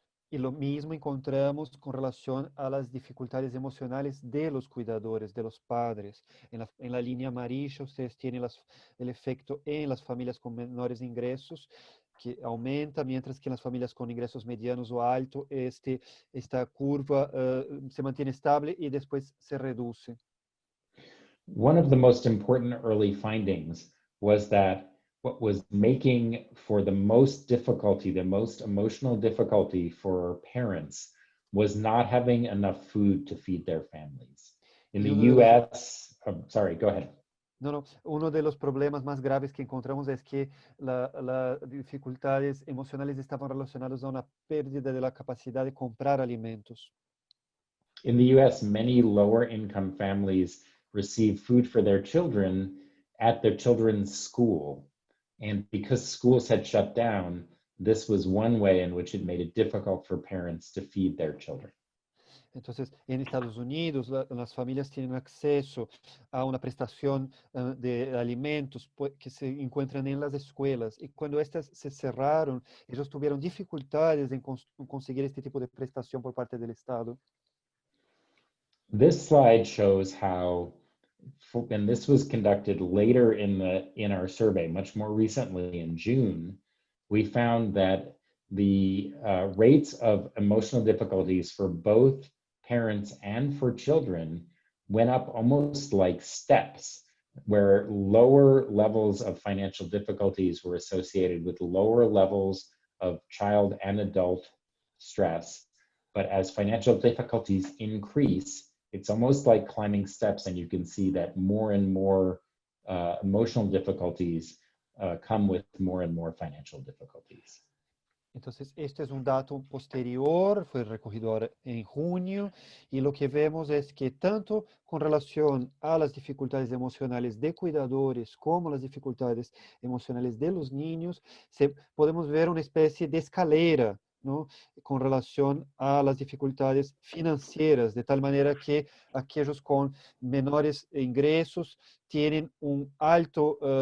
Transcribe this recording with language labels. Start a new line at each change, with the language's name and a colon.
Spanish: Y lo mismo encontramos con relación a las dificultades emocionales de los cuidadores, de los padres. En la línea amarilla ustedes tienen el efecto en las familias con menores ingresos, que aumenta, mientras que en las familias con ingresos medianos o altos, esta curva se mantiene estable y después se reduce.
English: One of the most important early findings was that what was making for the most difficulty, the most emotional difficulty for parents was not having enough food to feed their families. In the US, sorry, go ahead.
Spanish: No, uno de los problemas más graves que encontramos es que las dificultades emocionales estaban relacionadas a una pérdida de la capacidad de comprar alimentos.
English: In the US, many lower income families receive food for their children at their children's school. And because schools had shut down, this was one way in which it made it difficult for parents to feed their children.
Spanish: Entonces, en Estados Unidos, las familias tienen acceso a una prestación de alimentos que se encuentran en las escuelas. Y cuando estas se cerraron, ellos tuvieron dificultades en conseguir este tipo de prestación por parte del Estado.
English: This slide shows how, and this was conducted later in our survey, much more recently in June, we found that the rates of emotional difficulties for both parents and for children went up almost like steps, where lower levels of financial difficulties were associated with lower levels of child and adult stress. But as financial difficulties increase, it's almost like climbing steps, and you can see that more and more emotional difficulties come with more and more financial difficulties.
Spanish: Entonces, este es un dato posterior, fue recogido ahora en junio, y lo que vemos es que tanto con relación a las dificultades emocionales de cuidadores como las dificultades emocionales de los niños, podemos ver una especie de escalera, ¿no?, con relación a las dificultades financieras, de tal manera que aquellos con menores ingresos tienen un alto